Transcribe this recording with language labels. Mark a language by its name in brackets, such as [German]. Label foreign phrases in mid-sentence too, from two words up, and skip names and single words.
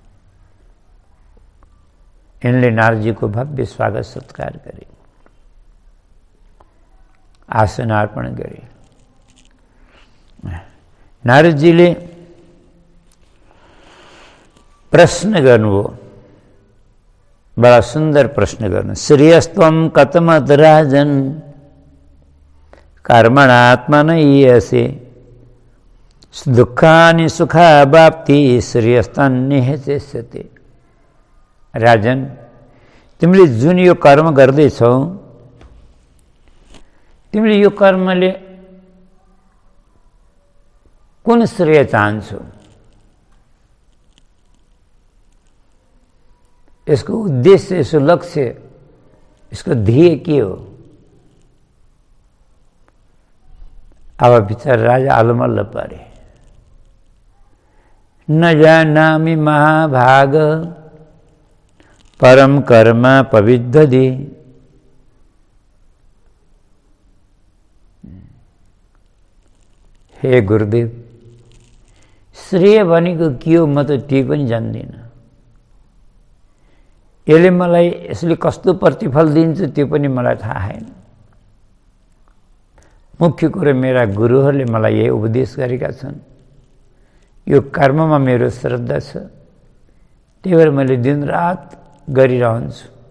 [Nepali] यिनले नारदजीको भव्य स्वागत सत्कार गरे, आसन अर्पण गरे। नारदजीले प्रश्न गर्नुभयो, [Hindi] बड़ा सुंदर [Nepali] प्रश्न गर्नु। [Sanskrit] श्रेयस्त्वं कथमत राजन कर्मणात्मनयसे दुःखानि सुखावाप्ति श्रेयस्तान्निह चेष्यते। [Nepali] राजन, तिमीले जुन यो कर्म गर्दैछौ, तिमीले यो कर्मले कुन श्रेय चाहन्छौ? यसको उद्देश्य, यसको लक्ष्य, इसको ध्येय के हो? अब बिचारा राजा अलमल्ल परे। [Sanskrit] न जानामि महाभाग परम कर्म पविद्धि। [Nepali] हे गुरुदेव, श्रेय भनेको के हो म त त्यही पनि जान्दिनँ। यसले मलाई यसले कस्तो प्रतिफल दिन्छ त्यो पनि मलाई थाहा छैन। मुख्य कुरो मेरा गुरुहरूले मलाई यही उपदेश गरेका छन्। यो कर्ममा मेरो श्रद्धा छ, त्यही भएर मैले दिनरात गरिरहन्छु।